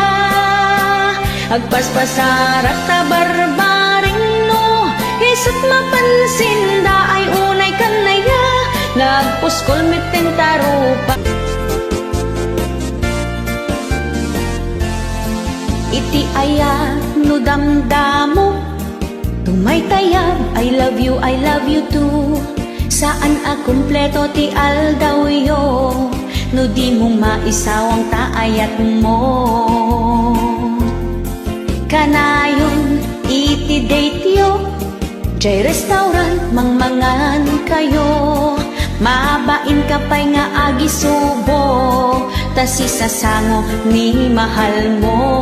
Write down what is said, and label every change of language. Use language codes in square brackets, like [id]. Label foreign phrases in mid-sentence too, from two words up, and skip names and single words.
[ilo] Agpaspasarak ta barbaring no isot mapansinda, ay unay kanaya nagpuskol meten tarupa. Iti aya no damdamo tumaytayab, [en] I love you too. [ilo] Saan a kumpleto ti aldawyo no di mo maisawang taayat mo. Kanayon iti date yo jay restaurant mangmangan kayo, mabain ka pa'y nga agisubo, tas isasango ni mahal mo.